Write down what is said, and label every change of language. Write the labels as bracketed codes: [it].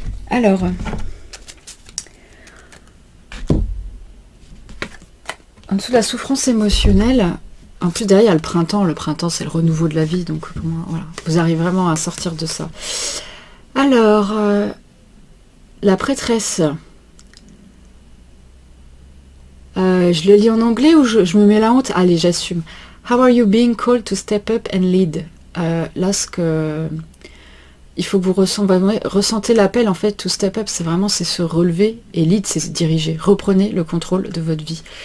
[fr] Alors, en dessous de la souffrance émotionnelle, en plus derrière il y a le printemps. Le printemps c'est le renouveau de la vie, donc pour moi, voilà, vous arrivez vraiment à sortir de ça. Alors, la prêtresse, je le lis en anglais ou je me mets la honte? Allez, j'assume. [en] How are you being called to step up and lead? [fr] Là, il faut que vous ressentez l'appel, en fait, [en] to step up, [fr] c'est vraiment se relever, et lead, c'est se diriger. Reprenez le contrôle de votre vie.